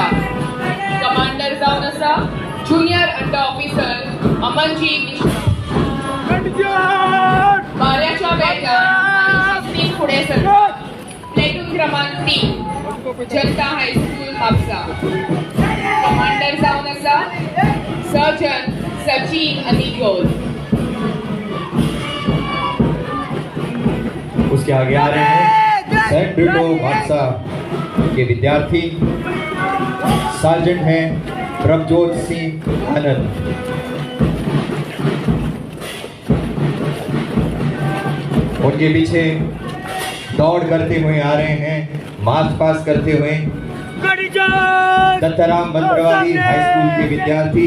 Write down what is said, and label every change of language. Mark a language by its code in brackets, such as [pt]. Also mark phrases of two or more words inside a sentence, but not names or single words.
[kok] कमांडर जावन आसा [en] junior under officer [kok] अमनजी वाऱ्याच्या वेगान शिस्तीन फुडें सरतात. प्लेटून क्रमांक 3 जनता हायस्कूल म्हापसा. कमांडर जावन आसा सर्जन सचिन अनिगोल. [hi] उसके आगे आ रहे हैं सेंट ब्रिटो मापसा के विद्यार्थी. सार्जेंट हैं प्रभजोत सिंह आनंद. उनके पीछे दौड़ करते हुए आ रहे हैं [en] march past [hi] करते हुए दत्ताराम बंद्रवाली हाई स्कूल के विद्यार्थी.